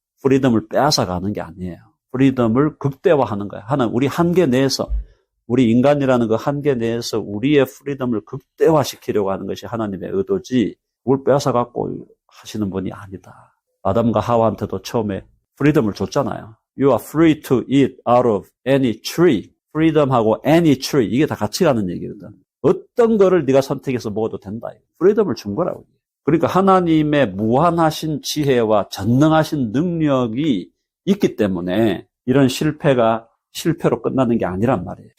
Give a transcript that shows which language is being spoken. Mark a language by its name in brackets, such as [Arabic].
[Korean] 프리덤을 빼앗아가는 게 아니에요. 프리덤을 극대화하는 거예요. 하나님 우리 한계 내에서 우리 인간이라는 그 한계 내에서 우리의 프리덤을 극대화시키려고 하는 것이 하나님의 의도지 그걸 빼앗아갖고 하시는 분이 아니다. 아담과 하와한테도 처음에 프리덤을 줬잖아요. [English] You are free to eat out of any tree. [Korean] 프리덤하고 any tree 이게 다 같이 가는 얘기거든. 어떤 거를 네가 선택해서 먹어도 된다. 프리덤을 준 거라고. 그러니까 하나님의 무한하신 지혜와 전능하신 능력이 있기 때문에 이런 실패가 실패로 끝나는 게 아니란 말이에요.